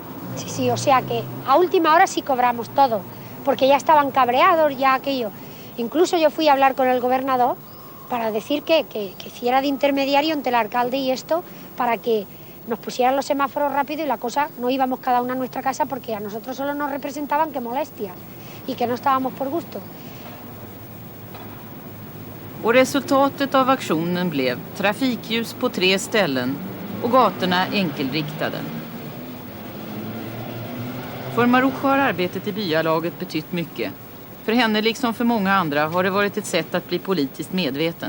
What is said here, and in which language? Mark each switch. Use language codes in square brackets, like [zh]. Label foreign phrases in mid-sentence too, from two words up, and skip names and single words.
[es] Sí, o sea que a última hora sí cobramos todo, porque ya estaban cabreados, ya aquello. Incluso yo fui a hablar con el gobernador para decir que hiciera de intermediario entre el alcalde y esto, para que nos pusieran los semáforos rápido y la cosa, no íbamos cada una a nuestra casa porque a nosotros solo nos representaban que molestia y que no estábamos por gusto. [sv] Och resultatet av aktionen blev trafikljus på 3 ställen och gatorna enkelriktade. För Maruja har arbetet i byalaget betytt mycket. För henne liksom för många andra har det varit ett sätt att bli politiskt medveten.